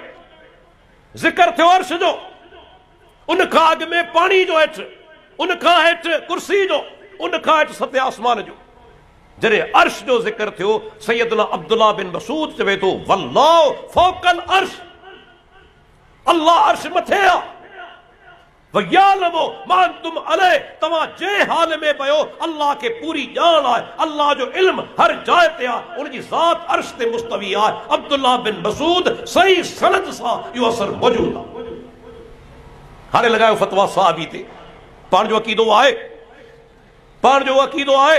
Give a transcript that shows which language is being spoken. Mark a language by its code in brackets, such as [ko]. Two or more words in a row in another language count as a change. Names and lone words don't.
[sd] ज़िक्र थियो अर्श जो, उन खां अॻु में पाणी जो हेठि, उन खां हेठि कुर्सी जो, उन खां हेठि 7 आसमान जो। जॾहिं अर्श जो ज़िक्र थियो, सैयदना अब्दुल्लाह बिन मसूद चवे थो [ar] والله فوق العرش, [sd] अल्लाह अर्श मथे आहे। [ar] ويعلم ما أنتم عليه, [sd] तव्हां जे हाल में बयो अल्लाह खे पूरी ॼाण आहे, अल्लाह जो इल्म हर जाइ ते आहे, उनजी ज़ात अर्श ते मुस्तवी आहे। अब्दुल्लाह बिन मसूद सही सनद सां इहो असर मौजूद आहे। हाणे लॻायो फतवा सहाबी ते। पाण जो अक़ीदो आहे, पाण जो अक़ीदो आहे।